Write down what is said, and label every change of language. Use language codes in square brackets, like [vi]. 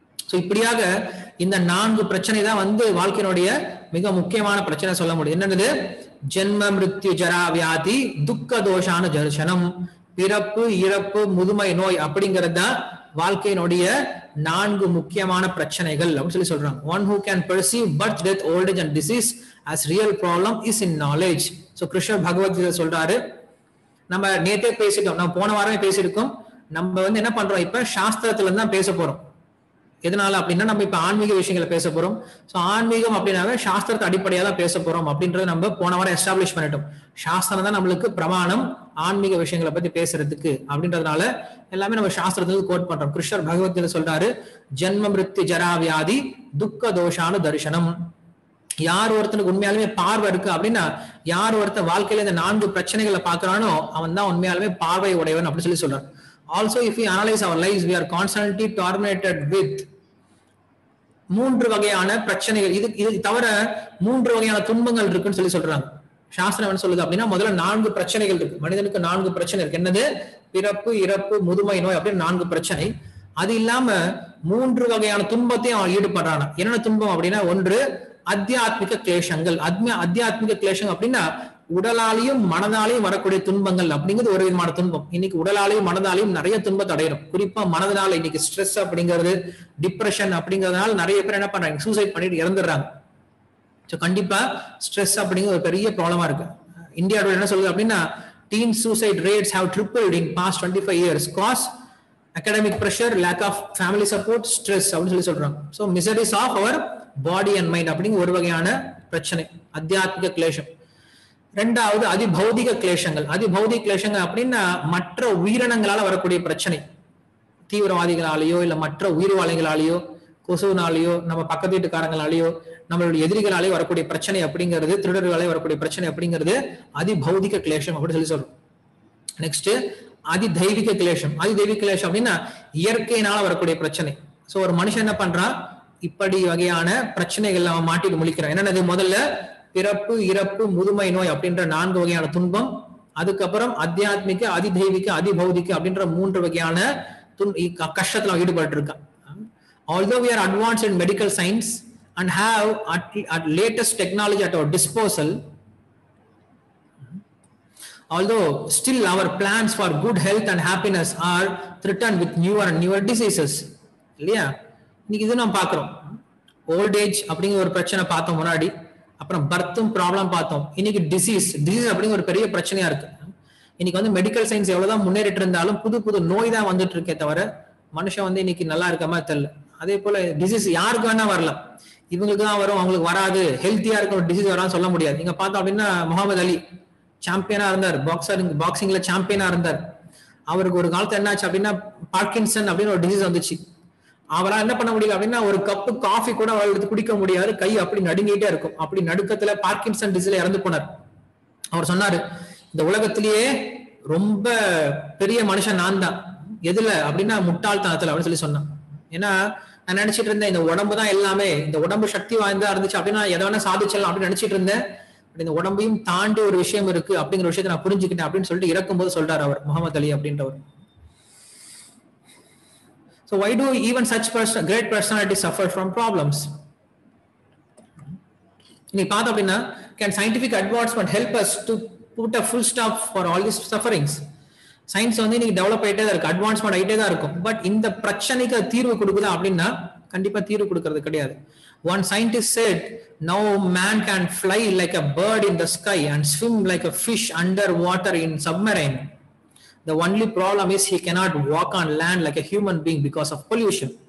[ta] So இப்படியாக இந்த 4 பிரச்சனை தான் வந்து வாழ்க்கையினுடைய மிக முக்கியமான பிரச்சனை சொல்ல முடியும். என்னது? [sa] ஜென்ம மிருத்யு ஜரா வியாதி துக்க தோஷான தர்சனம். [ta] பிறப்பு, இறப்பு, முதுமை, நோய் அப்படிங்கிறது தான் வாழ்க்கையினுடைய 4 முக்கியமான பிரச்சனைகள் அப்படின்னு சொல்லி சொல்றாங்க. [en] One who can perceive birth, death, old age and disease as real problem is in knowledge. [ta] So கிருஷ்ணர் பகவத்கீதை சொல்றாரு. நம்ம நேற்றே பேசிட்டோம், நம்ம போன வாரமே பேசியிருக்கோம். நம்ம வந்து என்ன பண்றோம், இப்ப சாஸ்திரத்துல இருந்து தான் பேச போறோம். எதனால அப்படின்னா நம்ம இப்ப ஆன்மீக விஷயங்களை பேச போறோம். ஸோ ஆன்மீகம் அப்படின்னாவே சாஸ்திரத்தை அடிப்படையாக தான் பேச போறோம் அப்படின்றத நம்ம போன வாரம் எஸ்டாப்ளிஷ் பண்ணிட்டோம். சாஸ்திரம் தான் நம்மளுக்கு பிரமாணம் ஆன்மீக விஷயங்களை பத்தி பேசுறதுக்கு அப்படின்றதுனால எல்லாமே நம்ம சாஸ்திரத்துக்கு கோட் பண்றோம். கிருஷ்ணர் பகவத்கீதை சொல்றாரு, [sa] ஜென்ம மிருத்யு ஜரா வியாதி துக்க தோஷானு தரிசனம். [ta] யார் ஒருத்தனுக்கு உண்மையாலுமே பார்வை இருக்கு அப்படின்னா, யார் ஒருத்தன் வாழ்க்கையில இந்த 4 பிரச்சனைகளை பாக்குறானோ அவன் தான் உண்மையாலுமே பார்வை உடையவன் அப்படின்னு சொல்லி சொல்றாரு. [en] Also, if we analyze our lives, we are constantly tormented with 3 [ta] வகையான பிரச்சனைகள். இது தவிர 3 வகையான துன்பங்கள் இருக்குன்னு சொல்லி சொல்றாங்க. சாஸ்திரம் என்ன சொல்லுது அப்படின்னா, முதல்ல 4 பிரச்சனைகள் இருக்கு. மனிதனுக்கு 4 பிரச்சனை இருக்கு. என்னது? பிறப்பு, இறப்பு, முதுமை, நோய் அப்படின்னு 4 பிரச்சனை. அது இல்லாம 3 வகையான துன்பத்தையும் அவன் ஈடுபடுறான். என்னென்ன துன்பம் அப்படின்னா, ஒன்று அத்தியாத்மிக கிளேஷங்கள். அத்தியாத்மிக கிளேஷம் அப்படின்னா உடலாலையும் மனதாலையும் வரக்கூடிய துன்பங்கள் அப்படிங்கிறது ஒரு விதமான துன்பம். இன்னைக்கு உடலாலையும் மனதாலையும் நிறைய துன்பத்தை அடையிறோம். குறிப்பா மனதனால இன்னைக்கு ஸ்ட்ரெஸ் அப்படிங்கிறது, டிப்ரெஷன் அப்படிங்கறதுனால நிறைய பேர் என்ன பண்றாங்க, சூசைட் பண்ணிட்டு இறந்துடுறாங்க. ஸோ கண்டிப்பா ஸ்ட்ரெஸ் அப்படிங்கிற ஒரு பெரிய ப்ராப்ளமா இருக்கு. இந்தியாவோட என்ன சொல்லுது அப்படின்னா, [en] teen suicide rates have tripled in past 25 years. Cause academic pressure, lack of family support, stress [ta] அப்படின்னு சொல்றாங்க. So [en] miseries of our body and mind [ta] அப்படிங்கிற ஒரு வகையான பிரச்சனை, அத்தியாத்மிக கிளேஷம். ரெண்டாவது அதிபௌதிக கிளேஷங்கள். அதிபௌதிக கிளேஷங்கள் அப்படின்னா மற்ற உயிரினங்களால வரக்கூடிய பிரச்சனை, தீவிரவாதிகளாலேயோ இல்ல மற்ற உயிர்வாளிகளாலேயோ, கொசுனாலேயோ, நம்ம பக்கத்து வீட்டுக்காரங்களாலேயோ, நம்மளுடைய எதிரிகளாலேயோ வரக்கூடிய பிரச்சனை அப்படிங்கிறது, திருடர்களாலே வரக்கூடிய பிரச்சனை அப்படிங்கிறது அதிபௌதிக கிளேஷம் அப்படின்னு சொல்றோம். நெக்ஸ்ட் அதிதெய்வீக கிளேஷம். அதிதெய்வீக கிளேஷம் அப்படின்னா இயற்கையினால வரக்கூடிய பிரச்சனை. சோ ஒரு மனுஷன் என்ன பண்றான், இப்படி வகையான பிரச்சனைகள் அவன் மாட்டிட்டு முழிக்கிறான். என்னென்னது, முதல்ல பிறப்பு, இறப்பு, முதுமை நோய் அப்படின்ற 4 வகையான துன்பம். அதுக்கப்புறம் அத்தியாத்மிக, அதிதெய்வீக, அதிபௌதிக அப்படின்ற 3 வகையான கஷ்டத்துல ஈடுபட்டு இருக்கான். [en] Although we are advanced in medical science and have at latest technology at our disposal, although still our plans for good health and happiness are threatened with newer and newer diseases. [ta] இல்லையா, இன்னைக்கு இது நம்ம பாக்குறோம். Old age அப்படிங்கிற ஒரு பிரச்சனை பார்த்தோம் முன்னாடி, அப்புறம் பர்த்தும் ப்ராப்ளம் பார்த்தோம். இன்னைக்கு டிசீஸ் அப்படிங்கிற ஒரு பெரிய பிரச்சனையா இருக்கு. இன்னைக்கு வந்து மெடிக்கல் சயின்ஸ் எவ்வளவுதான் முன்னேறிட்டு இருந்தாலும் புது புது நோய் தான் வந்துட்டு இருக்கே தவிர மனுஷன் வந்து இன்னைக்கு நல்லா இருக்க மாதிரி தெரியல. அதே போல டிசீஸ் யாருக்கு வேணா வரலாம், இவங்களுக்கு தான் வரும், அவங்களுக்கு வராது. ஹெல்த்தியா இருக்க ஒரு டிசீஸ் வரான்னு சொல்ல முடியாது. நீங்க பார்த்தோம் அப்படின்னா முகமது அலி சாம்பியனா இருந்தார், பாக்ஸிங்ல சாம்பியனா இருந்தார். அவருக்கு ஒரு காலத்துல என்னாச்சு அப்படின்னா பார்க்கின்சன் அப்படின்னு ஒரு டிசீஸ் வந்துச்சு. அவரால் என்ன பண்ண முடியல அப்படின்னா ஒரு கப்பு காஃபி கூட அவர் எடுத்து குடிக்க முடியாது, கை அப்படி நடுங்கிட்டே இருக்கும். அப்படி நடுக்கத்துல பார்க்கின்சன் டிசீஸ்ல இறந்து போனார். அவர் சொன்னாரு, இந்த உலகத்திலேயே ரொம்ப பெரிய மனுஷன் நான் தான். எதுல அப்படின்னா முட்டாள்தனத்துல அப்படின்னு சொல்லி சொன்னான். ஏன்னா நான் நினைச்சிட்டு இருந்தேன் இந்த உடம்பு தான் எல்லாமே, இந்த உடம்பு சக்தி வாய்ந்தா இருந்துச்சு அப்படின்னா எதை வேணா சாதிச்சலாம் அப்படின்னு நினைச்சிட்டு இருந்தேன். இந்த உடம்பையும் தாண்டி ஒரு விஷயம் இருக்கு அப்படிங்கிற விஷயத்தை நான் புரிஞ்சுக்கிட்டேன் அப்படின்னு சொல்லிட்டு இறக்கும் போது சொல்றாரு அவர், முகமது அலி அப்படின்றவர். [en] So why do even such great personalities suffer from problems? [ta] நீ பார்த்தா அப்படின்னா [en] can scientific advancement help us to put a full stop for all these sufferings? [ta] Science வந்து இன்னைக்கு டெவலப் ஆயிட்டே தான் இருக்கு, அட்வான்ஸ்மெண்ட் ஆயிட்டே தான் இருக்கும். பட் இந்த பிரச்சனைக்கு தீர்வு கொடுக்குதா அப்படின்னா கண்டிப்பா தீர்வு கொடுக்கறது கிடையாது. [en] One scientist said, now man can fly like a bird in the sky and swim like a fish underwater in submarine. The only problem is he cannot walk on land like a human being because of pollution.